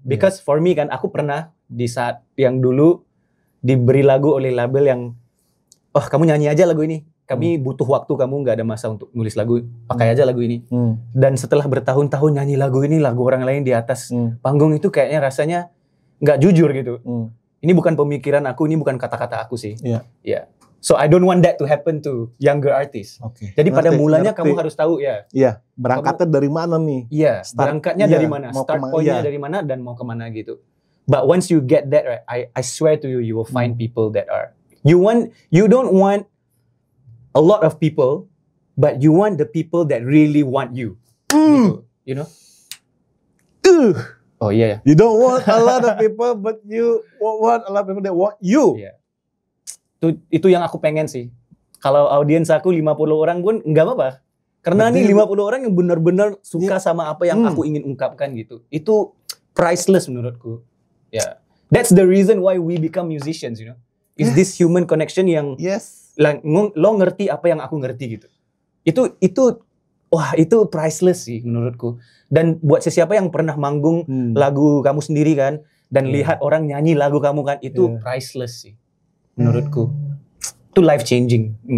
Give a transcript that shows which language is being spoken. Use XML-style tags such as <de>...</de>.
<en>Because for me</en> <id>kan, aku pernah di saat yang dulu diberi lagu oleh label yang, kamu nyanyi aja lagu ini. Kami butuh waktu, kamu nggak ada masa untuk nulis lagu, pakai aja lagu ini. Dan setelah bertahun-tahun nyanyi lagu ini, lagu orang lain di atas panggung itu kayaknya rasanya nggak jujur gitu. Ini bukan pemikiran aku, ini bukan kata-kata aku sih.</id> <en>So I don't want that to happen to younger artists.</en> <id>Jadi pada mulanya kamu harus tahu berangkatnya dari mana nih? Berangkatnya dari mana, start point-nya dari mana dan mau kemana gitu.</id> <en>But once you get that right, I swear to you, you will find people that are. You don't want a lot of people, but you want the people that really want you.</en> <id>Gitu,</id> <en>you know?</en> <id>Oh iya ya.</id> <en>You don't want a lot of people, but you want a lot of people that want you.</en> <id>Itu yang aku pengen sih. Kalau audiens aku 50 orang pun nggak apa-apa. Karena nih 50 orang yang benar-benar suka sama apa yang aku ingin ungkapkan gitu. Itu priceless menurutku.</id> <en>That's the reason why we become musicians, you know. Is this human connection</en> <id>yang lo ngerti apa yang aku ngerti gitu. Itu priceless sih menurutku. Dan buat siapa yang pernah manggung lagu kamu sendiri kan, dan lihat orang nyanyi lagu kamu kan, itu priceless sih menurutku. Itu life changing.</id>